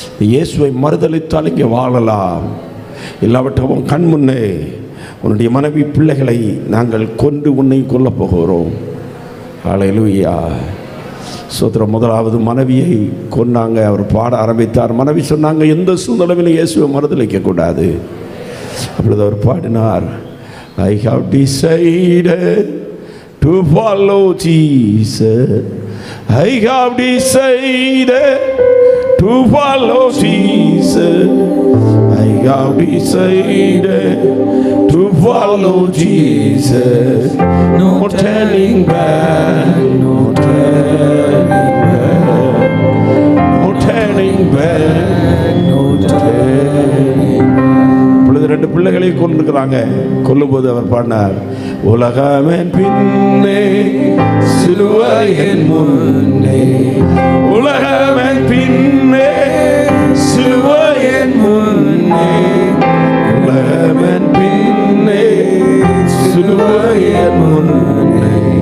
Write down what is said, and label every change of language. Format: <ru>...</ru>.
<ta>இயேசுவை மறுதலித்தால் இங்கே வாழலாம், இல்லாவற்றும் கண் முன்னே உன்னுடைய மனைவி பிள்ளைகளை நாங்கள் கொண்டு உன்னை கொல்ல போகிறோம். அல்லேலூயா. சோத்திரம். முதலாவது மனைவியை கொன்னாங்க. அவர் பாட ஆரம்பித்தார். மனைவி சொன்னாங்க, எந்த சூழ்நிலையிலும் இயேசுவை மறுதலிக்க கூடாது. அப்பொழுது அவர் பாடினார்,</ta> <en>I have decided to follow Jesus. I have decided to follow Jesus. I have decided to follow Jesus. No turning back, no turning back, no turning back, no turning back.</en> <ta>இப்பொழுது 2 பிள்ளைகளை கொண்டிருக்கிறாங்க. கொல்லும்போது அவர் பாடினார், உலகமென் பின்னே, சிலுவையின் முன்னே. உலகமென் பின்னே, சிலுவையின் முன்னே. உலகமென் பின்னே, சிலுவையின் முன்னே.</ta>